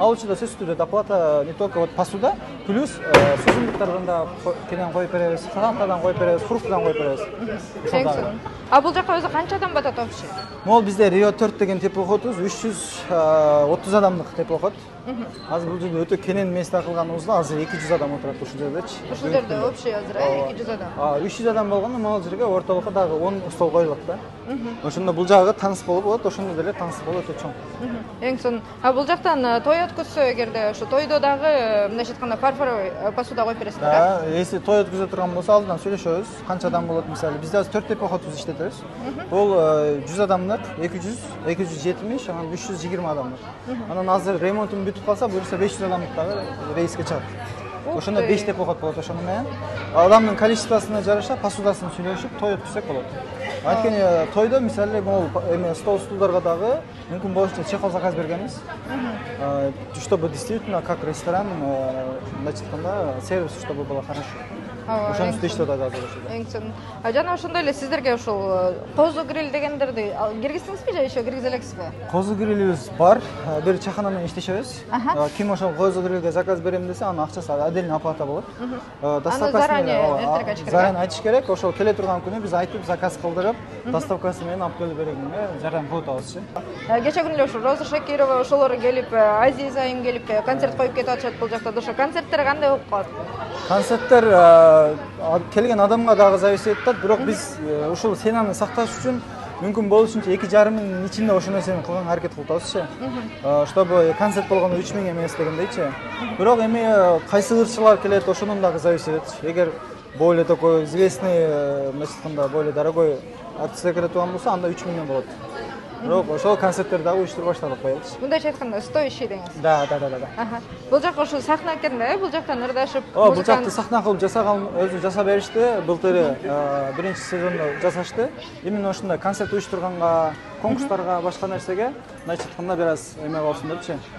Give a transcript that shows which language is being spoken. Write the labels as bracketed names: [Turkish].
[Kyrgyz] Ал учурда сөзсүз түрдө [Russian] доплата не только вот посуда, [Kyrgyz] плюс суусундуктардан да кенен коюп беребиз, салаттардан коюп беребиз, фруктадан коюп беребиз. Эң сонун. А бул жака өзү канча адам батат общий? Могул бизде Рио 4 деген теплоходубуз 330 адамдык теплоход. Азыр бул жерде өтө кенен месте кылганыбызда азыр 200 адам отурат ушул жердечи. Ушул жерде общий азыр 200 адам. 300 адам болгондо могул жерге ортолукка дагы 10 стол коюлат да. Ошондо бул жагы тааныс болуп болот, ошондо деле тааныс болуп өтө чоң. Эң сонун. А бул жактан той өткөзсө эгерде ошо тойдо дагы мындайча айтканда фарфоровый посуда коюп бересиздер, да? Если той өткөзө турган болсо, алдынан сөйлөшөбүз. Канча адам болот мисалы? Бизде азыр 4 теплоходубуз иштетебиз. Бул 100 адамдык, 200, 270, анан 320 адамдык. Анан азыр ремонтун бүтүп калса, буюрса 500 адамдык дагы рейске чыгат. Ошондо 5 теплоход болот ошону менен. Адамдын количествосуна жараша посудасын сүйлөшүп той өткөзсөк болот. Анткени тойдо мисалы могул эме стол стулдарга дагы мүмкүн болушунча чехол заказ бергенбиз. [Russian] Чтобы действительно как ресторан, [Kyrgyz] мындайча айтканда, [Russian] сервис чтобы было хорошо. [Kyrgyz] Ошонун үстүндө иштеп атат азыр ошол. Эң сонун. Жана ошондой эле сиздерге ушул козу гриль дегендерди киргиздиңизби же еще киргизе элексизби? Козу грилибиз бар. Бир чайхана менен иштешебиз. Ким ошол козу грилге заказ берем десе, анын акчасы отдельно оплата болот. Заранее айтыш керек. Ошол келе турган күнү биз айтып, заказ кылдырып, доставкасы менен алып келип берегенге жардам кылып атабызчы. Кече күнү эле ошо Роза Шакирова ошолор келип, Азиз айым келип концерт коюп кетип атышат бул жакта. Ошо концерттер кандай болуп калат? Концерттер келген адамга дагы зависит этет, бирок биз ушул ценаны сакташ үчүн мүмкүн болушунча 2,5 миңдин ичинде ошол нерсени кылганга аракет кылып атабызчы. Чтобы концерт болгондо 3 миң эмес дегендейчи. Бирок эми кайсы ырчылар келет, ошонун дагы зависит этет. Эгер [Russian] более такой известный, [Kyrgyz] мындайча [Russian] более дорогой [Kyrgyz] артисттер келе турган болсо, анда 3 миңден болот. Бирок ошол концерттер дагы уюштуруп баштадык быйылчы. Мындайча айтканда стоящий деңиз. Да. Бул жак ошо сахна экен да, бул жактан ырдашып, бул жакты сахна кылып жасаган, өзү жасап беришти. Былтыры биринчи сезондо жасашты. Именно ошондой концерт уюштурганга, конкурстарга, башка нерсеге, мындайча айтканда бир аз эме болсун депчи.